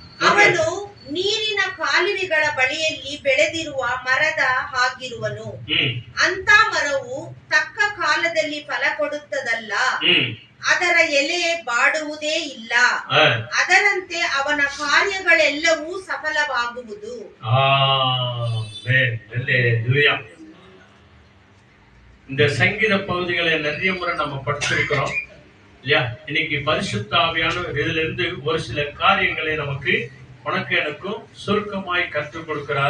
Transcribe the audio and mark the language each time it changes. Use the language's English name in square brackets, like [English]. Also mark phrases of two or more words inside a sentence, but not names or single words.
[Kannada] ಅವನು ನೀರಿನ ಕಾಲುವೆಗಳ ಬಳಿಯಲ್ಲಿ ಬೆಳೆದಿರುವ ಮರದ ಹಾಗಿರುವನು. ಅಂತ ಮರವು ತಕ್ಕ ಕಾಲದಲ್ಲಿ ಫಲ ಕೊಡುತ್ತದಲ್ಲ, ಅದರ ಎಲೆ ಬಾಡುವುದೇ ಇಲ್ಲ. ಅದರಂತೆ ಅವನ ಕಾರ್ಯಗಳೆಲ್ಲವೂ ಸಫಲವಾಗುವುದು. [Tamil] இந்த சங்கீத பகுதிகளை நிறைய முறை நம்ம படிச்சிருக்கிறோம் இல்லையா? இன்னைக்கு பரிசுத்த ஆவியானவர் இதுல இருந்து ஒரு சில காரியங்களை நமக்கு உனக்கு எனக்கும் சுருக்கமாய் கற்றுக் கொடுக்கிறார்.